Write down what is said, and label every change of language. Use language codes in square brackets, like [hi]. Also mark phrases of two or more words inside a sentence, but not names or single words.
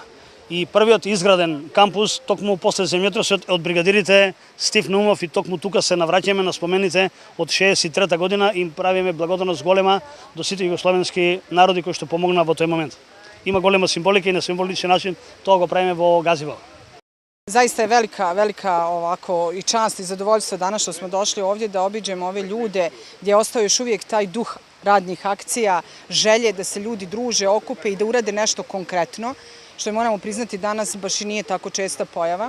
[mk] И првиот изграден кампус токму после земјотресот од бригадирите Стив Наумов, и токму тука се навраќаме на спомените од 63 година и правиме благодарност голема до сите југословенски народи кои што помогнаа во тој момент. Има голема символика и на символичен начин тоа го правиме во Газибаба. [bs] Zaista je velika ovako i čast i zadovoljstvo danas što smo došli ovdje da obiđemo ove ljude gdje ostao još uvijek taj duh radnih akcija, želje da se ljudi druže, okupe i da urade nešto konkretno, što je, moramo priznati, danas baš i nije tako česta pojava.